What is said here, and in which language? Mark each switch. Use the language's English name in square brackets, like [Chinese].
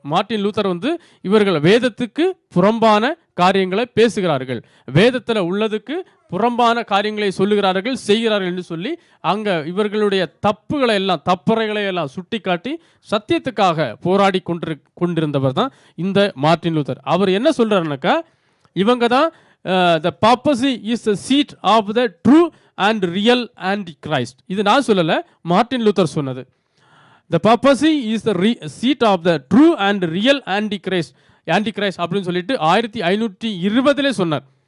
[Tamil] Martin Luther இவர்கள் வேதத்துக்கு புறம்பான காரியங்களை பேசுகிறார்கள், வேதத்தில் உள்ளதுக்கு புறம்பான காரியங்களை சொல்லுகிறார்கள், செய்கிறார்கள் என்று சொல்லி அங்கே இவர்களுடைய தப்பறைகளை எல்லாம் சுட்டி காட்டி சத்தியத்துக்காக போராடி கொண்டிருந்தவர் தான் இந்த மார்ட்டின் லூதர். அவர் என்ன சொல்றாருனாக்கா, இவங்க தான் [English] the papacy is the seat of the true and real antichrist. [Tamil] இது நான் சொல்லலை, மார்ட்டின் லூதர் சொன்னது. [English] The papacy is the seat of the true and real antichrist [Tamil] அப்படின்னு சொல்லிட்டு 1520 சொன்னார்.